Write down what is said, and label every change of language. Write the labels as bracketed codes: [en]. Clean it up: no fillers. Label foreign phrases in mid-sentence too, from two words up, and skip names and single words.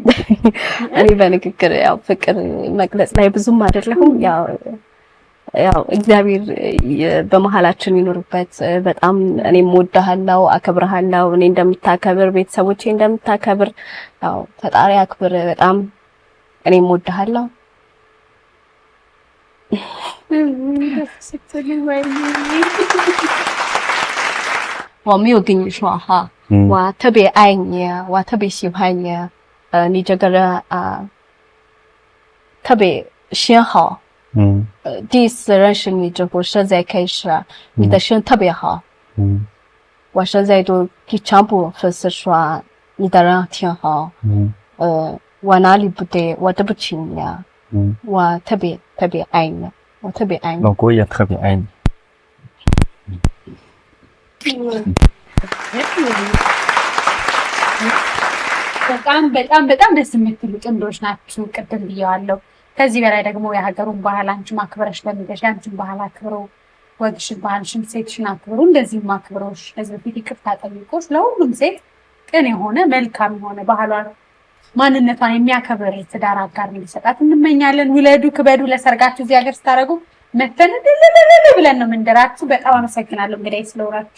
[am] እኔ በንግግር ያው ፍቅር መግለጽ ላይ ብዙም አይደለሁም ያው እግዚአብሔር በመሃላችን ይኖርበት በጣም እኔም ወድሃለሁ አከብርሃለሁ እኔ እንደምታከብር ቤተሰቦቼ እንደምታከብር ያው ፈጣሪ አክብር በጣም እኔም ወድሃለሁ [zh] 我没有跟你说哈我特别爱你我特别喜欢你你这个人特别心好第一次认识你之后现在开始你的心特别好我现在都给全部粉丝说你的人挺好我哪里不对我对不起你我特别特别爱你我特别爱你。老公也特别爱你。 [am] በጣም ደስ የምትሉ ጥንዶች ናችሁ። ቅድም ብያለሁ። ከዚህ በላይ ደግሞ የሀገሩን ባህል አንቺ ማክበረሽ ለሚደሽ አንቺን ባህል አክብረው ወግሽን ባህልሽን ሴትሽን አክብረው እንደዚህም አክብረውሽ ከዚህ በፊት ይቅርታ ጠይቆሽ ለሁሉም ሴት ቅን የሆነ መልካም የሆነ ባህሏን ማንነቷን የሚያከብር ትዳር አጋር እንዲሰጣት እንመኛለን። ውለዱ ክበዱ። ለሰርጋችሁ እዚህ ሀገር ስታደርጉ መተን ብለን ነው የምንደራችሁ። በጣም አመሰግናለሁ እንግዲህ ስለወራችሁ።